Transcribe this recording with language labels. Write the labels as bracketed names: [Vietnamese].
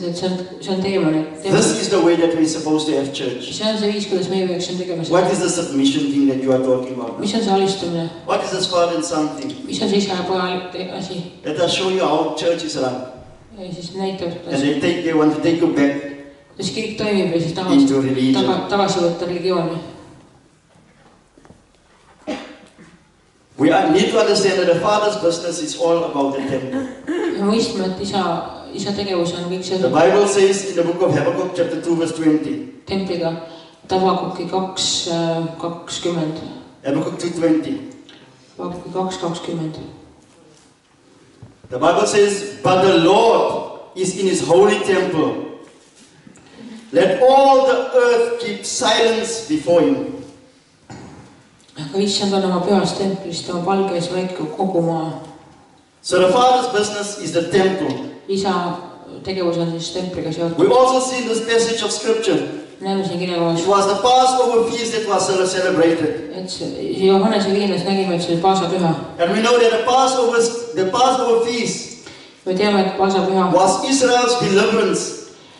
[Estonian] et see on teemonid. [English] This is the way that we're supposed to have church. [Estonian] See on see viis, kuidas meie peaksime tegema seda. [English] What is the submission thing that you are talking about? [Estonian] Mis on see alistumine? [English] What is this father and son thing? [Estonian] Mis on see isa ja poja asi? [English] Let us show you how church is run. [Estonian] Ja siis näitab, [English] And they want to take you back [Estonian] kuidas kirik toimib ja siis [English] into religion. [Estonian] tagasi võtta religiooni. [English] We need to understand that the father's business is all about the temple. [Estonian] Ja mõistma, et isa tegevus on kõik [English] The [Estonian] see [English] Bible says in the book of Habakkuk chapter 2 verse 20. [Estonian] templiga. Habakuki 2:20. [English] Habakkuk 2:20. [Estonian] Habakuki 2:20. [English] The Bible says, but the Lord is in his holy temple. Let all the earth keep silence before him. [Estonian] Aga issand on oma pühas templis, tema palges vaikub kogu maa. [English] So the father's business is the temple. [Estonian] Isa tegevus on siis templiga seotud. [English] We also see in this passage of scripture, [Estonian] Näeme siin kirjakohas, [English] it was the Passover feast that was celebrated. [Estonian] et see Johannese viinas nägime, et see oli paasapüha. [English] And we know that the Passover feast [Estonian] Me teame, et paasapüha [English] was Israel's deliverance